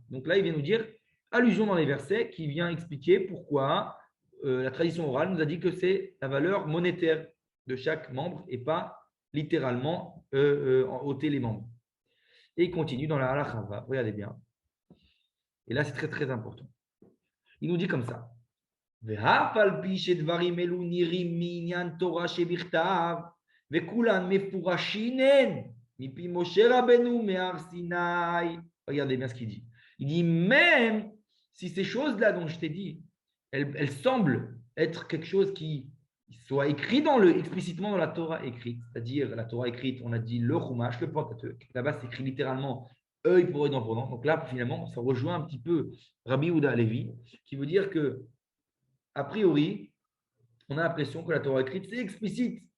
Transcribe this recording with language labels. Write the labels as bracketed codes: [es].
[fr] Donc là, il vient nous dire, allusion dans les versets qui vient expliquer pourquoi la tradition orale nous a dit que c'est la valeur monétaire de chaque membre et pas littéralement ôter les membres. Et il continue dans la halakha, regardez bien. Et là, c'est très très important. Il nous dit comme ça. [he] ואף על פי שדברים אלו נראים מעניין תורה שבכתב, וכולן מפורשים הן מפי משה רבנו מהר סיני. [fr] Regardez bien ce qu'il dit. Il dit, même si ces choses-là dont je t'ai dit, elles semblent être quelque chose qui soit écrit explicitement dans la Torah écrite, c'est-à-dire la Torah écrite, on a dit le Chumash, le Pentateuch. Là-bas, c'est écrit littéralement œil pour œil, dent pour dent. Donc là, finalement, ça rejoint un petit peu Rabbi Yehuda Halevi, qui veut dire que a priori, on a l'impression que la Torah écrite, c'est explicite.